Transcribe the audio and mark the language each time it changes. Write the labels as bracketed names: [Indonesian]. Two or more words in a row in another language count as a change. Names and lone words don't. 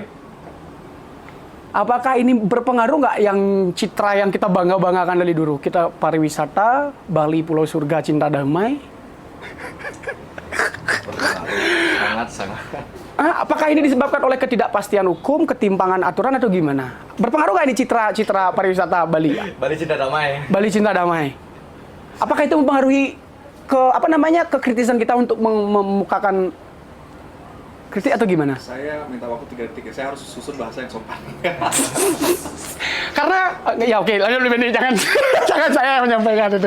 [Indonesian] Apakah ini berpengaruh nggak yang citra yang kita bangga-banggakan dari dulu? Kita pariwisata, Bali Pulau Surga Cinta Damai. Sangat. Apakah ini disebabkan oleh ketidakpastian hukum, ketimpangan aturan atau gimana? Berpengaruh nggak ini citra pariwisata Bali? Bali Cinta Damai. Bali Cinta Damai. Apakah itu mempengaruhi kekritisan kita untuk memukakan kritik atau gimana? Saya minta waktu 3 detik ya, saya harus susun bahasa yang sopan. Karena ya oke, lanjut lebih jangan jangan saya yang menyampaikan itu.